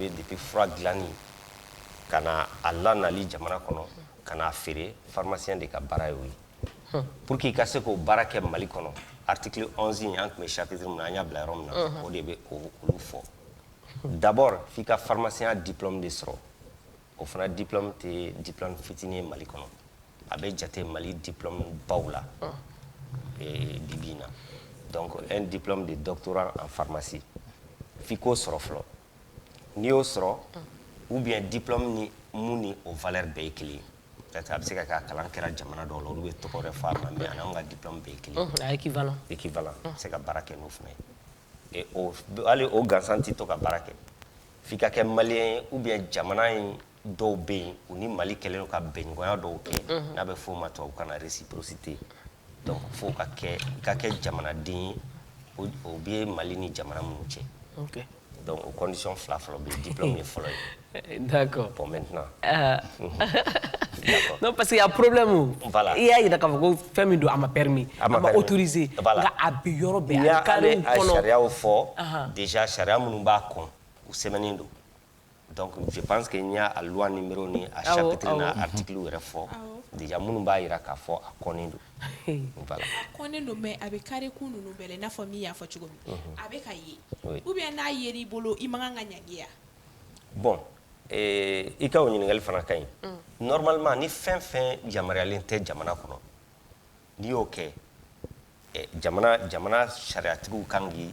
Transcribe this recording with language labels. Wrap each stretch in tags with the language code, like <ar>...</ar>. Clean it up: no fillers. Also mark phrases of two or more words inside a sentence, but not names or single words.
<bm>bɛ depuis fura dilanni ka na a lanali jamana kɔnɔ ka na a feere pharmacien de ka baara y'o ye</bm> <fr>pour que</fr> <bm>i ka se k'o baara kɛ Mali kɔnɔ article 11 in an tun bɛ chapitre min na an y'a bila yɔrɔ min na o de bɛ olu fɔ d'abord f'i ka</bm> <fr>pharmacien diplôme</fr> <bm>de sɔrɔ o fana diplôme tɛ diplôme fitinin ye Mali kɔnɔ a bɛ jate Mali diplôme baw la bibi in na</bm> <fr>donc un diplôme de doctorat en pharmacie</fr> <bm>f'i k'o sɔrɔ fɔlɔ n'i y'o sɔrɔ</bm> <fr>ou bien diplôme</fr> <bm>ni mun ni o valeur bɛɛ ye kelen ye peut-être a bɛ se ka kɛ a kalan kɛra jamana dɔw la olu bɛ tɔgɔ wɛrɛ fɔ a ma mais anw ka diplôme bɛɛ ye kelen ye équivalent a bɛ se ka baara kɛ n'o fana ye et hali o gansan tɛ to ka baara kɛ f'i ka kɛ maliyɛn ye</bm> <fr>ou bien</fr> <bm>jamana in dɔw bɛ yen u ni Mali kɛlen don ka bɛnɲɔgɔnya dɔw kɛ n'a bɛ f'o ma tubabukan na</bm> <fr>réciprocité donc</fr> <bm>fo ka kɛ jamanaden ye o bɛ Mali ni jamana minnu cɛ donc o condition fila fɔlɔ bɛ diplôme ye fɔlɔ ye</bm> <fr>d'accord bon maintenant non parce que y a problème voilà</fr> <bm>i y'a yira k'a fɔ ko fɛn min don a ma permis a ma autorisé nka a bɛ yɔrɔ bɛɛ a bɛ carré kɔnɔ sariyaw fɔ déjà sariya minnu b'a kɔn u sɛbɛnnen don</bm> <fr>donc je pense que</fr> <bm>n y'a</bm> <fr>loi numéro</fr> <bm>ni a chapitre n'a article yɛrɛ fɔ déjà minnu b'a yira k'a fɔ a kɔnnen don voilà kɔnnen don mais a bɛ kari kun ninnu bɛɛ la i n'a fɔ min y'a fɔ cogo min a bɛ ka ye</bm> <fr>ou bien</fr> <bm>n'a yer'i bolo i man kan ka ɲangi yan bon i ka o ɲininkali fana ka ɲi normalement ni fɛn fɛn yamaruyalen tɛ jamana kɔnɔ n'i y'o kɛ jamana sariyatigiw kan k'i</bm>